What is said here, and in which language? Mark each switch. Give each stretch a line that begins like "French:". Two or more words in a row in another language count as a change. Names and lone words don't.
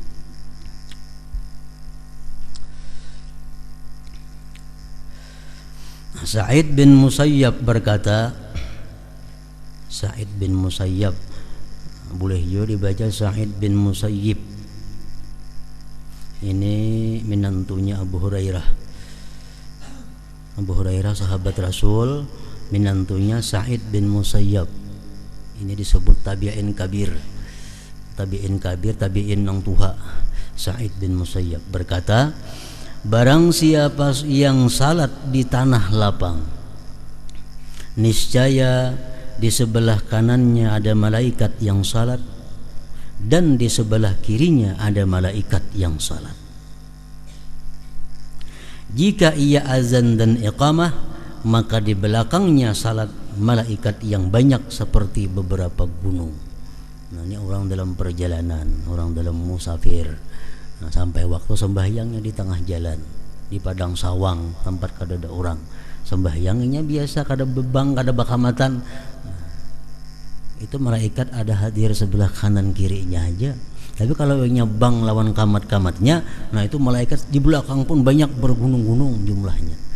Indonesian: Sa'id bin Musayyab berkata, Sa'id bin Musayyab, boleh juga dibaca Sa'id bin Musayyib. Ini minantunya Abu Hurairah. Abu Hurairah sahabat Rasul, minantunya Sa'id bin Musayyab. Ini disebut
Arabic: تابعين كبير. تابعين كبير,
Indonesian: tabi'in nang tuha. Sa'id bin Musayyab berkata, barang siapa yang salat di tanah lapang, niscaya di sebelah kanannya ada malaikat yang salat dan di sebelah kirinya ada malaikat yang salat. Jika ia azan dan iqamah, maka di belakangnya salat malaikat yang banyak seperti beberapa gunung. Nah, ini orang dalam perjalanan, orang dalam musafir. Nah, sampai waktu sembahyangnya di tengah jalan, di padang sawang tempat
Banjar: kada ada orang,
Indonesian: sembahyangnya biasa
Banjar: kada bebang kada bakamatan.
Indonesian: Nah, itu malaikat ada hadir sebelah kanan kirinya aja. Tapi kalau yang bang lawan kamat-kamatnya, nah itu malaikat di belakang pun banyak bergunung-gunung jumlahnya.